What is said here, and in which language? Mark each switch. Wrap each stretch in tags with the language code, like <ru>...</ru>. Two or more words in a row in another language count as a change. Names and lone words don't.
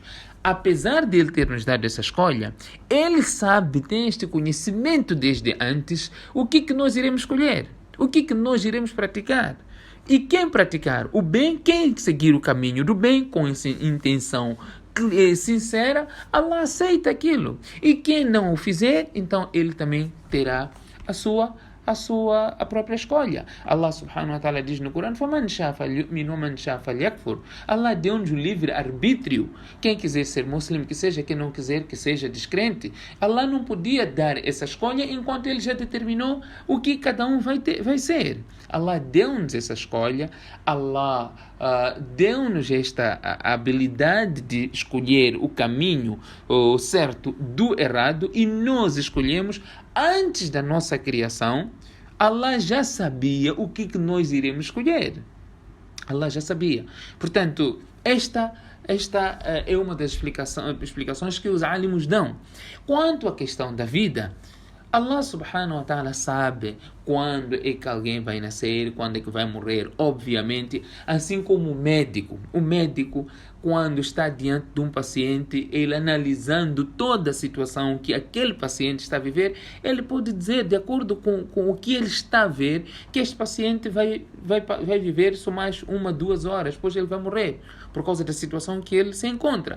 <pt>Apesar de Ele ter nos dado essa escolha, Ele sabe, tem este conhecimento desde antes, o que nós iremos escolher, o que nós iremos praticar. E quem praticar o bem, quem seguir o caminho do bem com essa intenção sincera, Allah aceita aquilo. E quem não o fizer, então ele também terá a própria escolha.</pt> <ar>الله سبحانه وتعالى</ar> <pt>diz no Corão,</pt> <ar>فَمَنْ شَاءَ فَلْيُؤْمِنْ وَمَنْ شَاءَ فَلْيَكْفُرْ.</ar> <pt>Allah deu-nos o livre-arbítrio. Quem quiser ser muçulmano, que seja. Quem não quiser, que seja descrente. Allah não podia dar essa escolha enquanto Ele já determinou o que cada um vai ser. Allah deu-nos essa escolha. Allah deu-nos esta habilidade de escolher o caminho certo do errado e nós escolhemos antes da nossa criação. Allah já sabia o que nós iremos escolher. Allah já sabia. Portanto, esta é uma das explicações que os alimos dão. Quanto à questão da vida,</pt> <ar>الله سبحانه وتعالى</ar> <pt>sabe quando é que alguém vai nascer, quando é que vai morrer, obviamente, assim como o médico. O médico, quando está diante de um paciente, ele analisando toda a situação que aquele paciente está a viver, ele pode dizer, de acordo com o que ele está a ver, que este paciente vai viver só mais 1-2 horas, depois ele vai morrer, por causa da situação que ele se encontra.</pt>